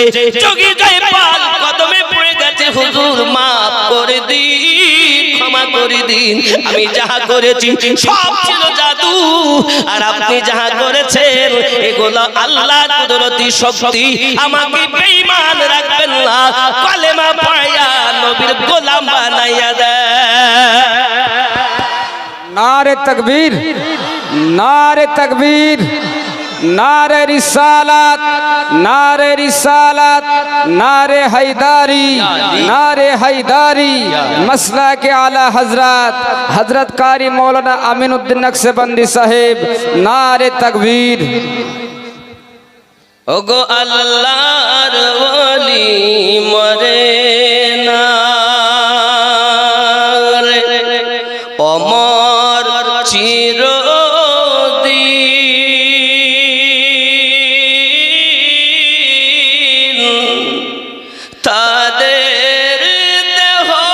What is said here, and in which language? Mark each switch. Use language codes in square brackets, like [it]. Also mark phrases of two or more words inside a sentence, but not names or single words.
[bn] যোগী জয়পাল কদমে পড়ে গেছে, হুজুর মাফ করে দিন, ক্ষমা করে দিন, আমি যাহা করেছি সব ছিল জাদু, আর আপনি যাহা করেছেন এগুলো আল্লাহর কুদরতি শক্তি, আমাকে বেঈমান রাখবেন না, কালেমা পড়াইয়া নবীর গোলাম বানাইয়া দেয়। [ur] نعرۂ تکبیر، نعرۂ تکبیر، نعرۂ رسالت، نعرۂ رسالت, نعرۂ حیدری، نعرۂ حیدری، مسلک اعلیٰ حضرت حضرت قاری مولانا امین الدین نقشبندی صاحب، نعرۂ تکبیر. [bn] ওগো আল্লাহর ওলি মরে না রে, অমর চিরদিন, তাদের দেহ